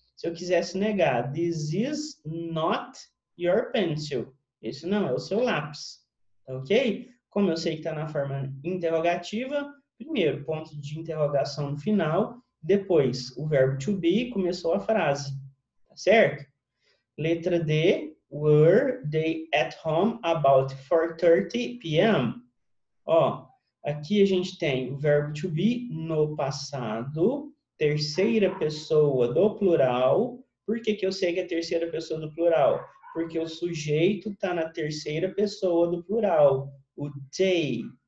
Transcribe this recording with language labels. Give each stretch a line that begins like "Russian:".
Portuguese: Se eu quisesse negar,
English: this is not your pencil,
Portuguese: esse não é o seu lápis. Ok? Como eu sei que está na forma interrogativa, primeiro, ponto de interrogação no final, depois o verbo to be, começou a frase. Tá certo? Letra D,
English: were they at home about 4:30 p.m.?
Portuguese: Ó, aqui a gente tem o verbo to be no passado, terceira pessoa do plural. Por que eu sei que é terceira pessoa do plural? Porque o sujeito está na terceira pessoa do plural, o they.